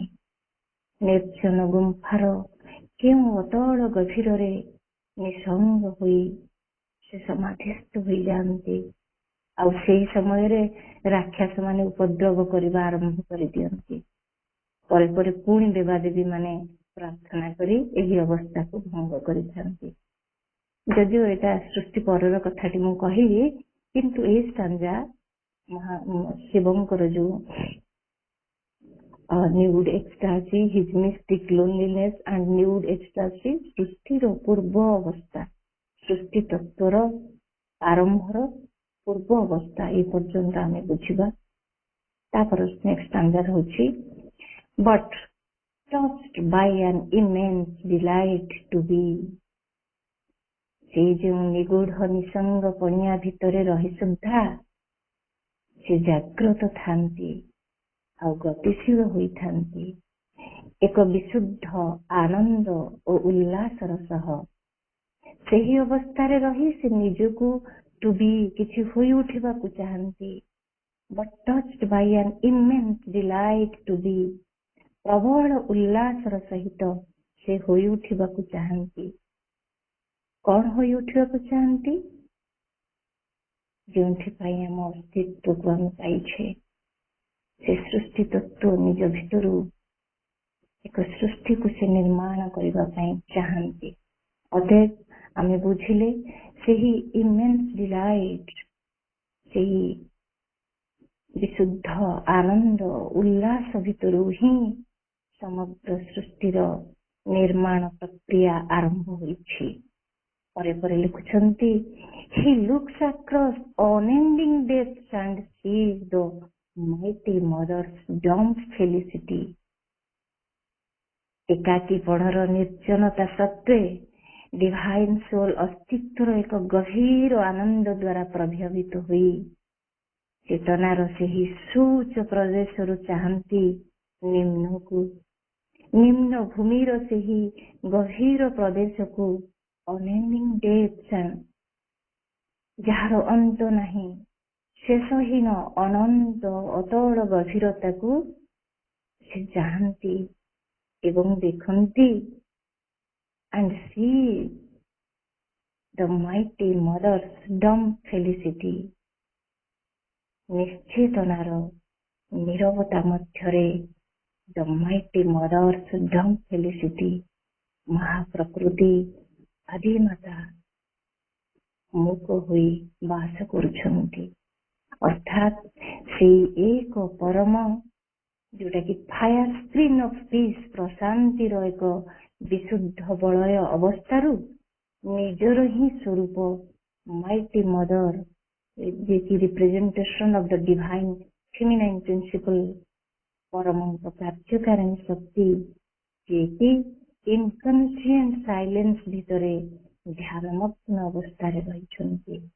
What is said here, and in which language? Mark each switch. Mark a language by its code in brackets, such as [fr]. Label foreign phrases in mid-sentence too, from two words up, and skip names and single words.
[or] ନିର୍ଜନ ଗୁମ୍ଫାର କେଉଁ ଅତଳ ଗଭୀରରେ ନିସଙ୍ଗ ହୋଇ ସେ ସମାଧିସ୍ଥ ହୋଇଯାଆନ୍ତି, ଆଉ ସେହି ସମୟରେ ରାକ୍ଷସ ମାନେ ଉପଦ୍ରବ କରିବା ଆରମ୍ଭ କରିଦିଅନ୍ତି। ପରେ ପରେ ପୁଣି ଦେବାଦେବୀ ମାନେ ପ୍ରାର୍ଥନା କରି ଏହି ଅବସ୍ଥାକୁ ଭଙ୍ଗ କରିଥାନ୍ତି। ଯଦିଓ ଏଇଟା ସୃଷ୍ଟି ପରର କଥାଟି ମୁଁ କହିବି, କିନ୍ତୁ ଏହି ସ୍ଟାଞ୍ଜା ଶିବଙ୍କର ଯୋଉ [en] nude ecstasy, his mystic loneliness and nude ecstasy, [or] ସୃଷ୍ଟିର ପୂର୍ବ ଅବସ୍ଥା, ସୃଷ୍ଟି ତତ୍ତ୍ୱର ଆରମ୍ଭର ପୂର୍ବ ଅବସ୍ଥା ଏ ପର୍ଯ୍ୟନ୍ତ ଆମେ ବୁଝିବା। [en] ତାପରେ next stanza ହେଉଛି but touched by an immense delight to be, [or] ସେଇ ଯେଉଁ ନିଗୂଢ଼ ନିସଙ୍ଗ ପଣିଆ ଭିତରେ ରହି ସୁଦ୍ଧା ସେ ଜାଗ୍ରତ ଥାନ୍ତି ଆଉ ଗତିଶୀଳ ହୋଇଥାନ୍ତି ଏକ ବିଶୁଦ୍ଧ ଆନନ୍ଦ ଓ ଉଲ୍ଲାସର ସହ। ସେହି ଅବସ୍ଥାରେ ରହି ସେ ନିଜକୁ [en] to be [or] କିଛି ହୋଇ ଉଠିବାକୁ ଚାହାନ୍ତି। [en] but touched by an immense delight to be, [or] ପ୍ରବଳ ଉଲ୍ଲାସର ସହିତ ସେ ହୋଇ ଉଠିବାକୁ ଚାହାନ୍ତି। କଣ ହୋଇ ଉଠିବାକୁ ଚାହାନ୍ତି? ଯେଉଁଥିପାଇଁ ଆମ ଅସ୍ତିତ୍ୱକୁ ଆମେ ପାଇଛେ, ସେ ସୃଷ୍ଟି ତତ୍ତ୍ୱ ନିଜ ଭିତରୁ ଏକ ସୃଷ୍ଟିକୁ ସେ ନିର୍ମାଣ କରିବା ପାଇଁ ଚାହାନ୍ତି। ଅତଏବ ଆମେ ବୁଝିଲେ ସେହି [en] immense delight, [or] ସେହି ବିଶୁଦ୍ଧ ଆନନ୍ଦ ଉଲ୍ଲାସ ଭିତରୁ ହିଁ ସମଗ୍ର ସୃଷ୍ଟିର ନିର୍ମାଣ ପ୍ରକ୍ରିୟା ଆରମ୍ଭ ହୋଇଛି। ପରେ ପରେ ଲେଖୁଛନ୍ତି [en] he looks across unending depths and sees the mighty mother's dumb felicity. [or] ଏକାକୀ ପଣର ନିର୍ଜନତା ସତ୍ତ୍ୱେ [en] divine soul [or] ଅସ୍ତିତ୍ୱର ଏକ ଗଭୀର ଆନନ୍ଦ ଦ୍ୱାରା ପ୍ରଭାବିତ ହୋଇ ଚେତନାର ସେହି ସୂଚ ପ୍ରଦେଶରୁ ଚାହାନ୍ତି ନିମ୍ନକୁ, ନିମ୍ନ ଭୂମିର ସେହି ଗଭୀର ପ୍ରଦେଶକୁ, [en] unending depths, [or] ଯାହାର ଅନ୍ତ ନାହିଁ, ଶେଷହୀନ ଅନନ୍ତ ଅତଳ ଗଭୀରତାକୁ ସେ ଚାହାନ୍ତି ଏବଂ ଦେଖନ୍ତି। [en] and see the mighty mother's dumb felicity, [or] ନିଶ୍ଚେତନାର ନୀରବତା ମଧ୍ୟରେ [en] the mighty mother's dumb felicity, [or] ମହାପ୍ରକୃତି ଆଦିମାତା ମୂକ ହୋଇ ବାସ କରୁଛନ୍ତି। ଅର୍ଥାତ୍ ସେଇ ଏକ ପରମ, ଯୋଉଟା କି [en] fire screen of peace, [or] ପ୍ରଶାନ୍ତିର ଏକ ବିଶୁଦ୍ଧ ବଳୟ ଅବସ୍ଥାରୁ ନିଜର ହିଁ ସ୍ୱରୂପ [en] mighty mother, [or] ଯିଏକି [en] representation of the divine feminine principle, [or] ପରମଙ୍କ କାର୍ଯ୍ୟକାରିଣୀ ଶକ୍ତି, ଯିଏକି [en] inconscient silence [or] ଭିତରେ ଧ୍ୟାନମଗ୍ନ ଅବସ୍ଥାରେ ରହିଛନ୍ତି।